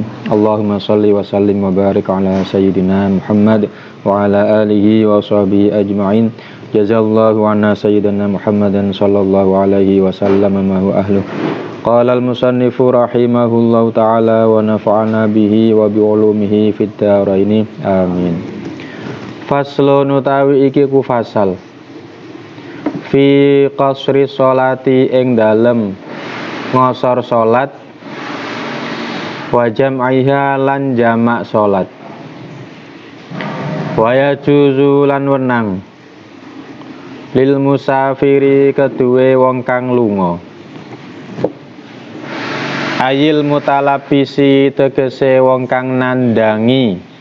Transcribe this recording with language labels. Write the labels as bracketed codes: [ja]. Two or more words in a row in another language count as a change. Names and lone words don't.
[ar] اللهم صل وسلم وبارك على سيدنا محمد وعلى آله وصحبه أجمعين. جزى الله عنا سيدنا محمدا صلى الله عليه وسلم ما هو أهل. قال المصنف رحمه الله تعالى ونفعنا به وبعلومه في الدارين. Amin. [jv] Faslun utawi iki ku fasal [ar] في قصر الصلاة [jv] ing dalem ngosor salat [ar] وجمعها [jv] lan jamak salat [ar] ويجوز [jv] lan wenang [ar] للمسافر [jv] keduwe wong kang lunga [ar] أي المتلبس [jv] tegese wong kang nandangi